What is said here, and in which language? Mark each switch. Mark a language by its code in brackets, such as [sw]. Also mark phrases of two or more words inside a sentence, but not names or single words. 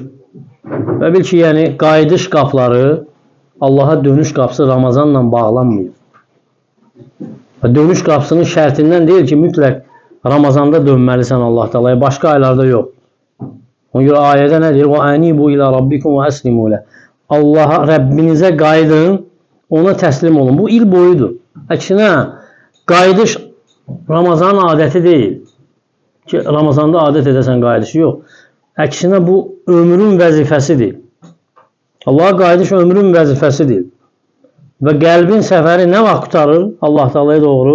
[az] Və bil ki, yəni, qayıdış qapları, Allaha dönüş qapısı Ramazanla bağlanmıyor. Və dönüş qapısının şərtindən deyil ki, mütləq Ramazanda dönməlisən Allah Teala'ya, başqa aylarda yox. Ona görə ayədə nə deyir? [ar] وَاَنِيبُوا إِلَى رَبِّكُمْ وَأَسْلِمُوا لَهُ. [az] Allaha, Rəbbinizə qayıdın, ona təslim olun. Bu il boyudur. Əksinə, qayıdış Ramazanın adəti deyil. Ki, Ramazanda adət edəsən qayıdışı yox. Əksinə, bu ömrün vəzifəsidir. Allaha qayıdış ömrün vəzifəsidir. Və qəlbin səfəri nə vaxt qutarır Allah Teala'ya doğru?